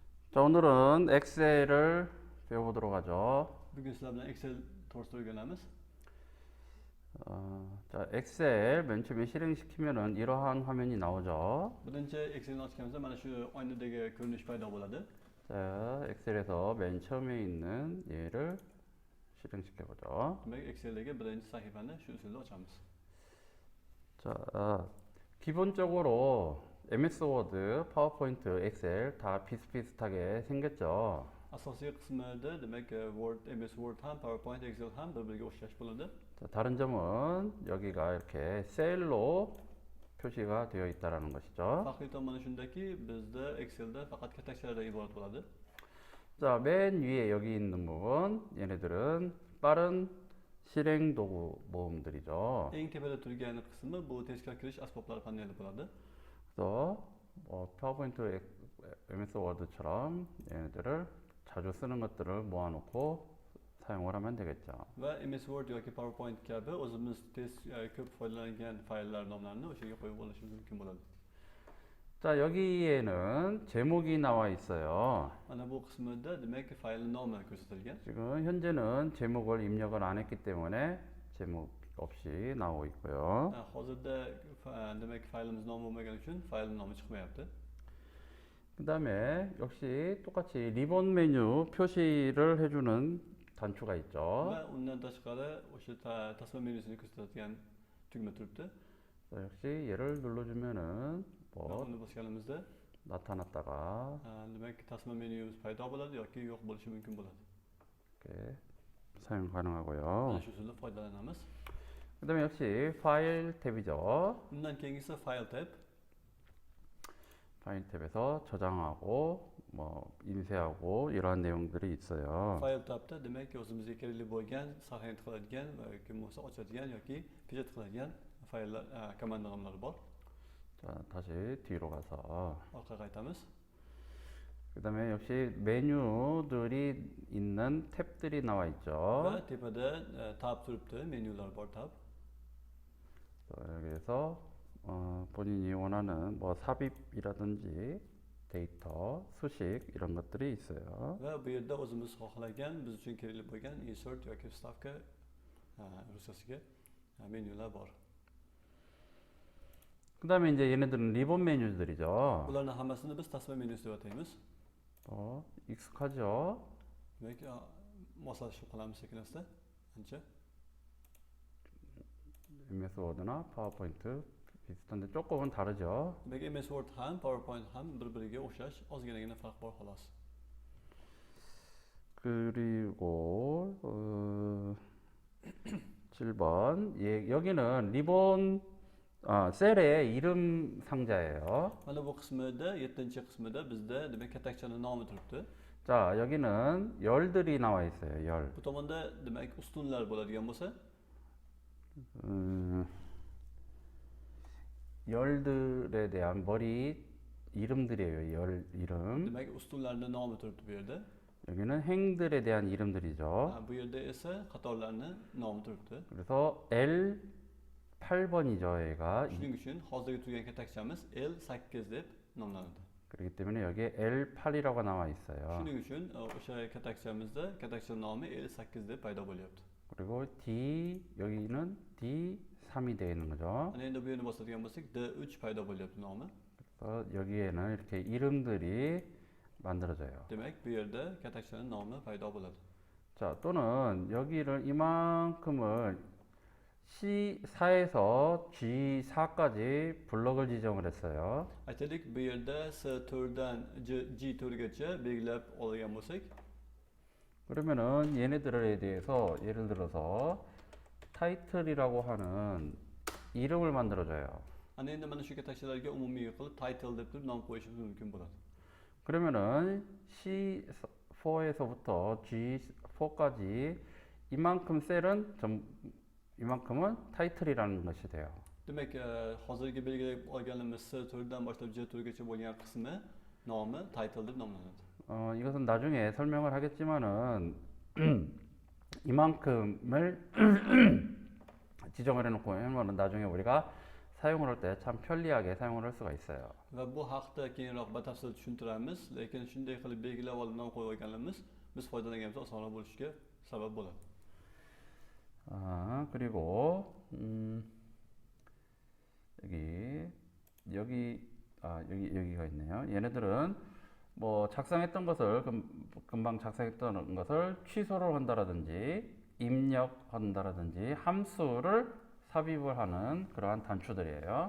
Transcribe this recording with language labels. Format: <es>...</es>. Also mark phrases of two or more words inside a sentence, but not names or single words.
<ko>자, 오늘은 엑셀을 배워보도록 하죠.</ko> <tr>Bugün sizlerle Excel tools'u öğrenemiz.</tr> <ko>자, 엑셀 맨 처음에 실행시키면은 이러한 화면이 나오죠.</ko> <uz>Birinchi Excel'ni ochganimizda mana shu oynadagi ko'rinish paydo bo'ladi.</uz> <ko>자, 엑셀에서 맨 처음에 있는 얘를 실행시켜보죠.</ko> <uz>Demak, Excel'dagi birinchi sahifani shu usulda ochamiz.</uz> <ko>자, 기본적으로 MS 워드, 파워포인트, 엑셀 다 비슷비슷하게 생겼죠.</ko> <uz>Asosiy qismida demak Word, MS Word ham, PowerPoint, Excel ham bir-biriga o'xshash bo'ladi.</uz> <ko>자, 다른 점은 여기가 이렇게 셀로 표시가 되어 있다는 것이죠.</ko> <uz>Farqli tomoni shundaki, bizda Excelda faqat katakchalardan iborat bo'ladi.</uz> <ko>자, 맨 위에 여기 있는 부분, 얘네들은 빠른 실행 도구 모음들이죠.</ko> <uz>Eng tepada turgan qismi bu tezkor kirish asboblari paneli bo'ladi.</uz> <ko>그래서 파워포인트, MS 워드처럼 얘네들을 자주 쓰는 것들을 모아놓고 사용을 하면 되겠죠.</ko> <uz>Va MS Word yoki PowerPoint kabi o'zimiz ko'p foydalangan fayllar nomlarini o'shaga qo'yib olishimiz mumkin bo'ladi.</uz> <ko>자, 여기에는 제목이 나와 있어요.</ko> <uz>Mana bu qismida demak fayl nomi ko'rsatilgan.</uz> <ko>지금 현재는 제목을 입력을 안 했기 때문에 제목 없이 나오고 있고요.</ko> <uz>Hozirda demak faylimiz nomi bo'lmagani uchun fayl nomi chiqmayapti.</uz> <ko>그 다음에 역시 똑같이 리본 메뉴 표시를 해주는 단추가 있죠.</ko> <uz>Va undan tashqari o'sha tasma menyusini ko'rsatadigan tugma turibdi.</uz> <ko>역시 얘를 눌러주면은</ko> <uz>Uni bosganimizda</uz> <ko>나타났다가</ko> <uz>demak tasma menyumiz paydo bo'ladi yoki yo'q bo'lishi mumkin bo'ladi.</uz> <ko>이렇게 사용</ko> <uz>Mana</uz> <ko>가능하고요.</ko> <uz>shu usulda foydalanamiz.</uz> <ko>그 다음에 역시 파일 탭이죠.</ko> <uz>Undan keyingisi</uz> <en>file tab.</en> <ko>파일 탭에서 저장하고 인쇄하고 이러한 내용들이 있어요.</ko> <en>File tabda</en> <uz>demak o'zimizga kerakli bo'lgan sahifani qiladigan va yoki bo'lmasa ochadigan yoki pechat qiladigan fayllar komanda nomlari bor.</uz> <ko>자, 다시 뒤로 가서</ko> <uz>Orqaga qaytamiz.</uz> <ko>그 다음에 역시 메뉴들이 있는 탭들이 나와 있죠.</ko> <uz>Va tepada tab turibdi, menyular bor tab.</uz> <ko>여기에서 본인이 원하는 삽입이라든지 데이터, 수식 이런 것들이 있어요.</ko> <uz>Va bu yerda o'zimiz xohlagan, biz uchun kerakli bo'lgan insert yoki vstavka ruschasiga menyular bor.</uz> <ko>그 다음에 이제 얘네들은 리본 메뉴들이죠.</ko> <uz>Bularning hammasini biz tasma menyusi deb ataymiz.</uz> <ko>익숙하죠?</ko> <uz>Demak, moslashib qolamiz sekin-asta. Ancha.</uz> <ko>MS 워드나 파워포인트 비슷한데 조금은 다르죠.</ko> <uz>Demak, MS Word ham, PowerPoint ham bir-biriga o'xshash, ozginagina farq bor xolos.</uz> <ko>그리고 7번 여기는 리본 셀의 이름 상자예요.</ko> <uz>Mana bu qismida, 7-qismida bizda demak katakchani nomi turibdi.</uz> <ko>자, 여기는 열들이 나와 있어요. 열.</ko> <uz>Bu tomonda demak ustunlar bo'ladigan bo'lsa,</uz> <ko>열들에 대한 머리 이름들이에요. 열 이름.</ko> <uz>demak ustunlarning nomi turibdi bu yerda.</uz> <ko>여기는 행들에 대한 이름들이죠.</ko> <uz>Bu yerda esa qatorlarning nomi turibdi.</uz> <ko>그래서 L8번이죠, 얘가.</ko> <uz>Shuning uchun hozirgi turgan katakchamiz L8 deb nomlanadi.</uz> <ko>그렇기 때문에 여기에 L8이라고 나와 있어요.</ko> <uz>Shuning uchun o'sha katakchamizda katakcha nomi L8 deb paydo bo'lyapti.</uz> <ko>그리고 여기는 D3이 되어 있는 거죠.</ko> <uz>Ana endi bu yerni bosadigan bo'lsak D3 paydo bo'lyapti nomi.</uz> <ko>그래서 여기에는 이렇게 이름들이 만들어져요.</ko> <uz>Demak, bu yerda katakchaning nomi paydo bo'ladi.</uz> <ko>자, 또는 여기를 이만큼을 C4에서 G4까지 블럭을 지정을 했어요.</ko> <uz>Aytaylik, bu yerda S4dan G4gacha belgilab olgan bo'lsak,</uz> <ko>그러면은 얘네들에 대해서 예를 들어서 타이틀이라고 하는 이름을 만들어줘요.</ko> <uz>ana endi mana shu katakchalarga umumiy qilib title deb turib nom qo'yishimiz mumkin bo'ladi.</uz> <ko>그러면은 C4에서부터 G4까지 이만큼 셀은 이만큼은 타이틀이라는 것이 돼요.</ko> <uz>Demak, hozirgi belgilab olganimiz S4dan boshlab G4gacha bo'lgan qismi nomi title deb nomlanadi.</uz> <ko>이것은 나중에 설명을 하겠지만은 이만큼을 지정을 해놓고 하면은 나중에 우리가 사용을 할 때 참 편리하게 사용을 할 수가 있어요.</ko> <uz>Va bu haqda keyinroq batafsil tushuntiramiz, lekin shunday qilib belgilab olingan qo'yib olganimiz biz foydalanganimizda osonroq bo'lishiga sabab bo'ladi.</uz> <ko>그리고 여기가 있네요. 얘네들은 뭐 작성했던 것을 금방 작성했던 것을 취소를 한다라든지 입력한다라든지 함수를 삽입을 하는 그러한 단추들이에요.</ko>